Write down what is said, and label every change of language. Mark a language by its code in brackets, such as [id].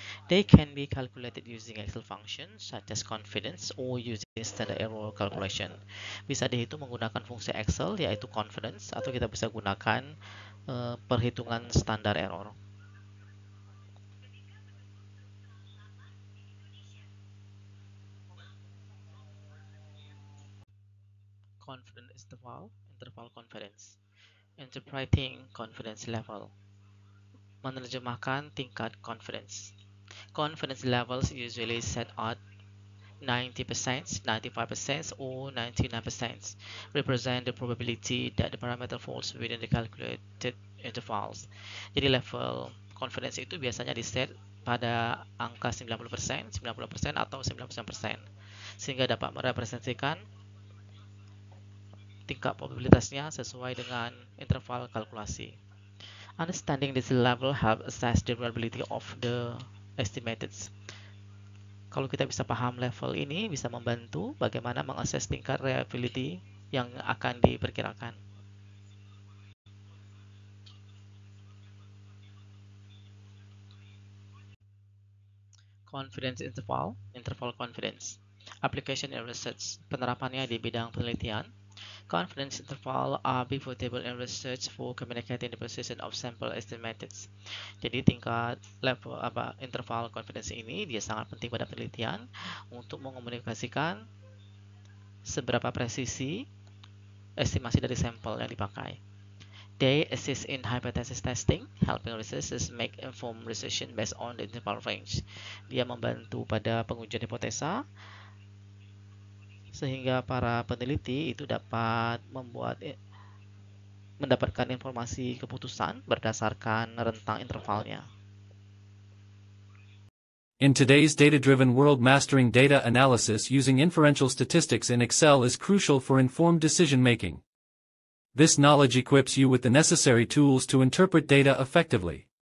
[en] They can be calculated using Excel functions such as confidence or using standard error calculation. [id] Bisa dihitung menggunakan fungsi Excel yaitu confidence, atau kita bisa gunakan perhitungan standar error. [en] Confidence interval, interval confidence. Interpreting confidence level. [id] Menerjemahkan tingkat confidence. [en] Confidence levels usually set at 90%, 95%, or 99% represent the probability that the parameter falls within the calculated intervals. [id] Jadi level confidence itu biasanya diset pada angka 90%, 90% atau 99%, sehingga dapat merepresentasikan tingkat probabilitasnya sesuai dengan interval kalkulasi. [en] Understanding this level help assess the reliability of the estimated. [id] Kalau kita bisa paham level ini, bisa membantu bagaimana mengakses tingkat reliability yang akan diperkirakan. [en] confidence interval, interval confidence. Application in research, [id] penerapannya di bidang penelitian. [en] Confidence interval are pivotable in research for communicating the precision of sample estimates. [id] Jadi tingkat level interval confidence ini dia sangat penting pada penelitian untuk mengomunikasikan seberapa presisi estimasi dari sampel yang dipakai. [en] They assist in hypothesis testing, helping researchers make informed decision based on the interval range. [id] Dia membantu pada pengujian hipotesa sehingga para peneliti itu dapat mendapatkan informasi keputusan berdasarkan rentang intervalnya. [en] In today's data-driven world, mastering data analysis using inferential statistics in Excel is crucial for informed decision-making. This knowledge equips you with the necessary tools to interpret data effectively.